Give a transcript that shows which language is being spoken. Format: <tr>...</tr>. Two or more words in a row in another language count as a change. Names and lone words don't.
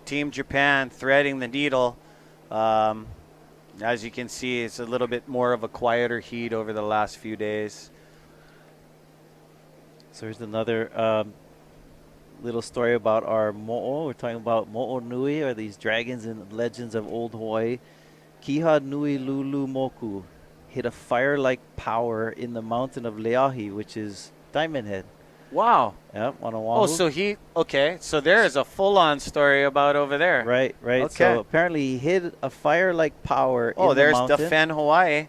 <en>Team Japan threading the needle. As you can see, it's a little bit more of a quieter heat over the last few days. So here's another little story about our mo'o. We're talking about</en> <haw>mo'o nui,</haw> <en>or these dragons and legends of old Hawaii. Kiha nui lulu moku hit a fire-like power in the mountain of Leahi, which is Diamond Head. Wow. Yep, on Oahu. Oh, so there is a full-on story about over there. Right. Okay. So apparently he hit a fire-like power in the there's mountain. Defend Hawaii.</en>